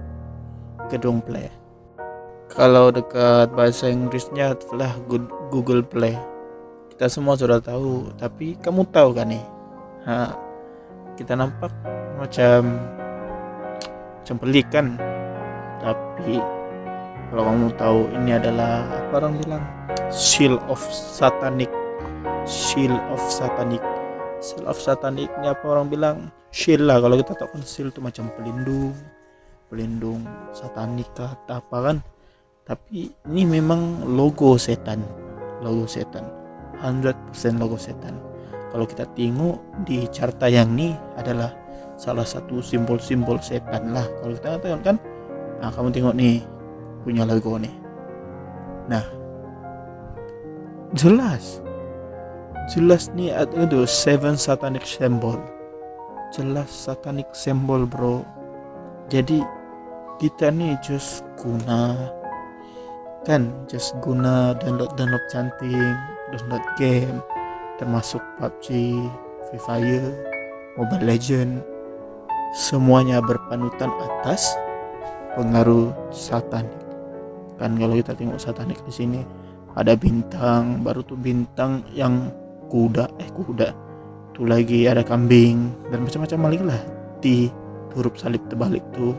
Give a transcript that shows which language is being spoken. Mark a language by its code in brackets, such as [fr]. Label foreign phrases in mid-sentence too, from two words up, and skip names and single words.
[ms] Kalau dekat bahasa Inggrisnya itulah Google Play. Kita semua sudah tahu, tapi kamu tahu kan nih? Kita nampak macam pelik kan? Tapi kalau kamu tahu ini adalah apa orang bilang [en] Seal of Satanic [ms] ini apa orang bilang shield lah. Kalau kita tahu kan shield itu macam pelindung satanik atau apa kan, tapi ini memang logo setan 100% logo setan. Kalau kita tengok di carta yang ini adalah salah satu simbol-simbol setan lah. Kalau kita tengok kan, kamu tengok nih punya logo nih, nah jelas nih itu 7 [en] satanic symbol, [ms] jelas [en] satanic symbol [ms] bro. Jadi kita nih just guna download cantik, download game termasuk PUBG, Free Fire, Mobile Legend, semuanya berpanutan atas pengaruh satanik kan. Kalau kita tengok satanik di sini ada bintang, baru tuh bintang yang kuda tuh lagi ada kambing dan macam-macam lagi lah di huruf salib terbalik tuh.